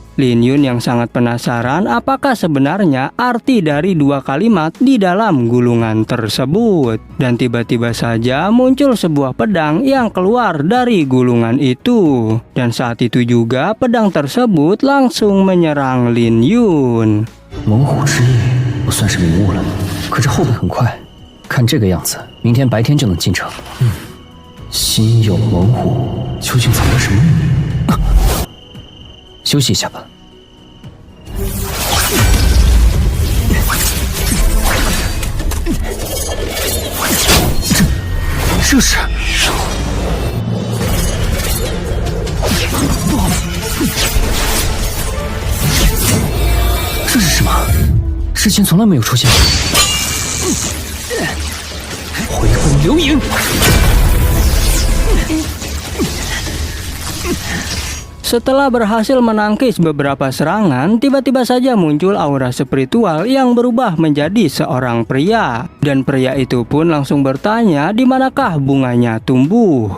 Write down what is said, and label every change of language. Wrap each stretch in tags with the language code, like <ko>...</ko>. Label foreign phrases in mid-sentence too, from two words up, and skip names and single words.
<id>Lin Yun yang sangat penasaran apakah sebenarnya arti dari dua kalimat di dalam gulungan tersebut. Dan tiba-tiba saja muncul sebuah pedang yang keluar dari gulungan itu. Dan saat itu juga pedang tersebut langsung menyerang Lin Yun.</id> <zh>猛虎之翼，我算是领悟了。可这后背很快，看这个样子，明天白天就能进城。心有猛虎，究竟藏着什么秘密？休息一下吧。这是。这是什么？之前从来没有出现过。回魂流影。</zh> <id>Setelah berhasil menangkis beberapa serangan, tiba-tiba saja muncul aura spiritual yang berubah menjadi seorang pria. Dan pria itu pun langsung bertanya di manakah bunganya tumbuh.</id>